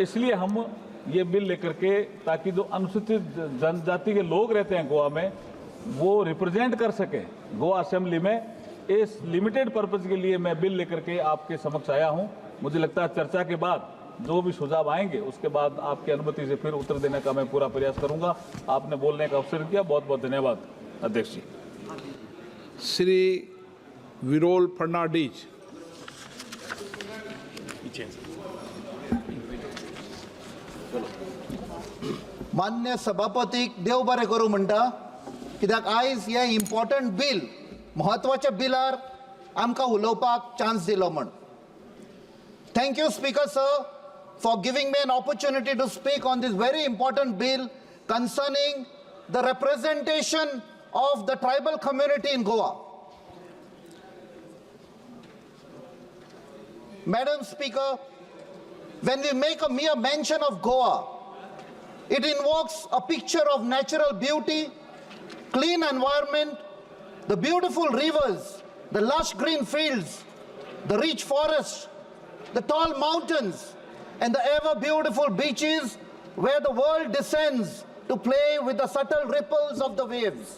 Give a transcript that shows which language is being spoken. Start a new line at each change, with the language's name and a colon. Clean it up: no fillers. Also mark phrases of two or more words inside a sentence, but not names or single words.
Hindi: इसलिए हम ये बिल लेकर के ताकि जो अनुसूचित जनजाति के लोग रहते हैं गोवा में वो रिप्रेजेंट कर सकें गोवा असेंबली में, इस
English: limited purpose
Hindi: के लिए मैं बिल लेकर के आपके समक्ष आया हूं। मुझे लगता है चर्चा के बाद जो भी सुझाव आएंगे उसके बाद आपकी अनुमति से फिर उत्तर देने का मैं पूरा प्रयास करूंगा। आपने बोलने का अवसर दिया, बहुत बहुत धन्यवाद अध्यक्ष जी। श्री विरोल फर्नांडीज।
Konkani: मान्य सभापतीक देव बरें करूं म्हणटा, कित्याक आयज हे
English: important bill
Konkani: महत्वाच्या बिलार आमकां उलोवपाक चान्स दिलो म्हण।
English: thank you speaker sir for giving me an opportunity to speak on this very important bill concerning the representation of the tribal community in Goa. Madam Speaker, when we make a mere mention of Goa, it invokes a picture of natural beauty, clean environment, the beautiful rivers, the lush green fields, the rich forests, the tall mountains, and the ever beautiful beaches where the world descends to play with the subtle ripples of the waves.